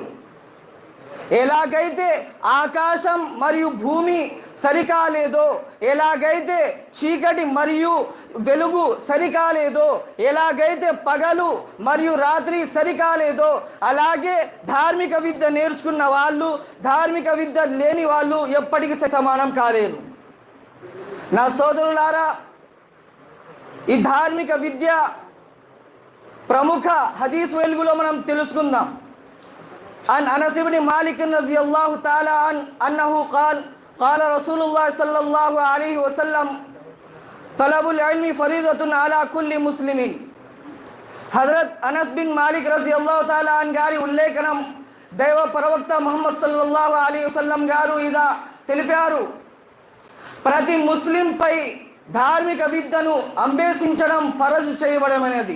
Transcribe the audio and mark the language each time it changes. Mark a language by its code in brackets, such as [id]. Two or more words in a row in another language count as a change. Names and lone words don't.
[te] ఎలాగైతే ఆకాశం మరియు భూమి సరికాలేదో, ఎలాగైతే చీకటి మరియు వెలుగు సరికాలేదో, ఎలాగైతే పగలు మరియు రాత్రి సరికాలేదో, అలాగే ధార్మిక విద్య నేర్చుకున్న వాళ్ళు, ధార్మిక విద్య లేని వాళ్ళు ఎప్పటికీ సమానం కాలేరు. నా సోదరులారా, ఈ ధార్మిక విద్య ప్రముఖ హదీస్ వెలుగులో మనం తెలుసుకుందాం. [ar] عن أنس بن مالك رضي الله تعالى أنه قال رسول الله صلى الله عليه وسلم طلب العلم فريضة على كل مسلم. [te] హజరత్ అనస్ బిన్ మాలిక్ [ar] رضي الله تعالى عنه [te] గారి ఉల్లేఖనం, దైవ ప్రవక్త ముహమ్మద్ [ar] صلى الله عليه وسلم [te] గారు ఇలా తెలిపారు, ప్రతి ముస్లింపై ధార్మిక విద్యను అభ్యసించడం ఫరజు చేయబడమైనది.